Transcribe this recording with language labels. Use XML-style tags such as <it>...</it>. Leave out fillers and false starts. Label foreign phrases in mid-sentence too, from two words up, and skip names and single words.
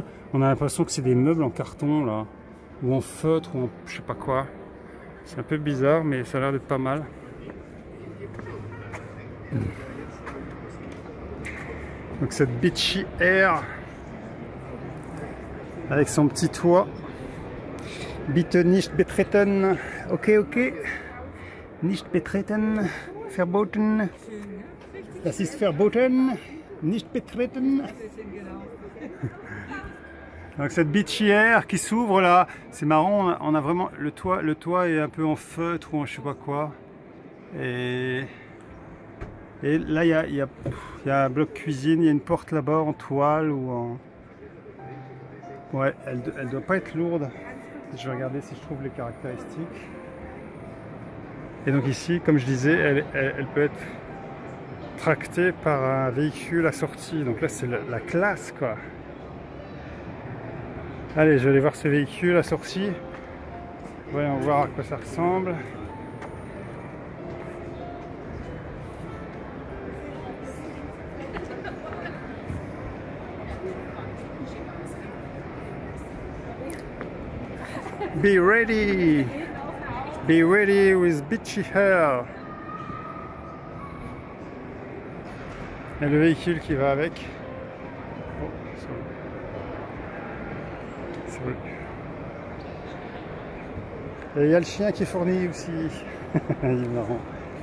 <fr>On a l'impression que c'est des meubles en carton là, ou en feutre, ou en je sais pas quoi. C'est un peu bizarre, mais ça a l'air d'être pas mal. Donc cette Beachy Air avec son petit toit.</fr> <de>Bitte nicht betreten. Ok, ok. Nicht betreten. Verboten. Das ist verboten. Nicht betreten.</de> <fr>Donc cette Beachy Air qui s'ouvre là, c'est marrant, on a vraiment le toit est un peu en feutre ou en je sais pas quoi. Et là il y a un bloc cuisine, il y a une porte là-bas en toile ou en... Ouais, elle doit pas être lourde. Je vais regarder si je trouve les caractéristiques. Et donc ici, comme je disais, elle peut être tractée par un véhicule assorti. Donc là c'est la classe quoi. Allez, je vais aller voir ce véhicule assorti. Voyons voir à quoi ça ressemble.</fr> <en>Be ready! Be ready with Beachy Air.</en> <fr>Et le véhicule qui va avec. Oh, c'est vrai. Et il y a le chien qui est fourni aussi. Il est marrant.</fr>